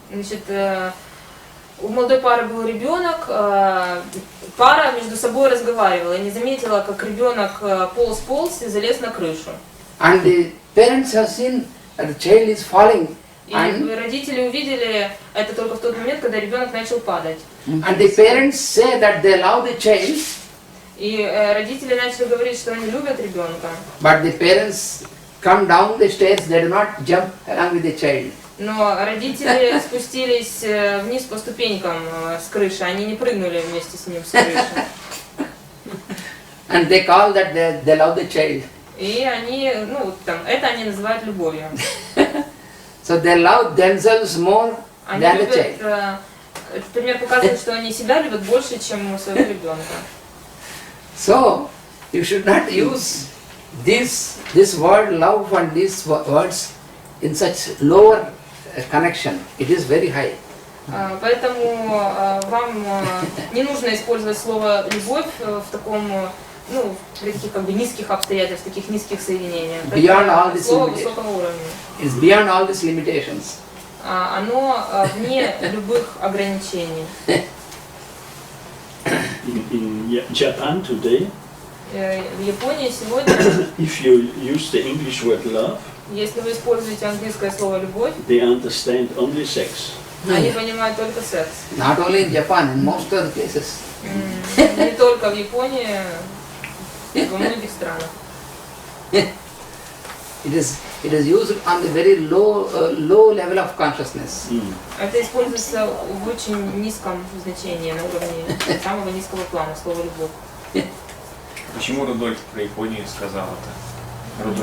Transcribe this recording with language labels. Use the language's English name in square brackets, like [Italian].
[Russian] Значит, у молодой пары был ребенок, пара между собой разговаривала, и не заметила, как ребенок полз и залез на крышу. [English] And the parents have seen that the child is falling. [Russian] И родители увидели это только в тот момент, когда ребенок начал падать. [English] And the parents say that they love the child. [Russian] И родители начали говорить, что они любят ребенка. [English] But the parents come down the stairs, they do not jump along with the child. [Russian] Но родители спустились вниз по ступенькам с крыши, они не прыгнули вместе с ним с крыши. [English] And they call that they love the child. [Russian] И они, это они называют любовью. [English] So they love themselves more than the child. [Russian] Этот пример показывает, что они себя любят больше, чем своего ребенка. [English] So you should not use this word love and these words in such lower connection. It is very high. [Russian] Поэтому вам не нужно использовать слово любовь в таком, при таких низких обстоятельствах, таких низких соединениях. [English] Beyond all these [Russian] слово высокого уровня. [English] It's beyond all these limitations. [Russian] Оно вне любых ограничений. [English] In Japan today, [Russian] в Японии сегодня, [English] if you use the English word love, [Russian] если вы используете английское слово любовь, [English] they understand only sex. [Russian] Они понимают только секс. [English] Not only in Japan, in most other places. [Russian] Не только в Японии, во многих странах. [English] It is used on the very low level of consciousness. [Russian] Это используется в очень низком значении, на уровне самого низкого плана, слова любовь. Почему Рудольф про Японию сказал это?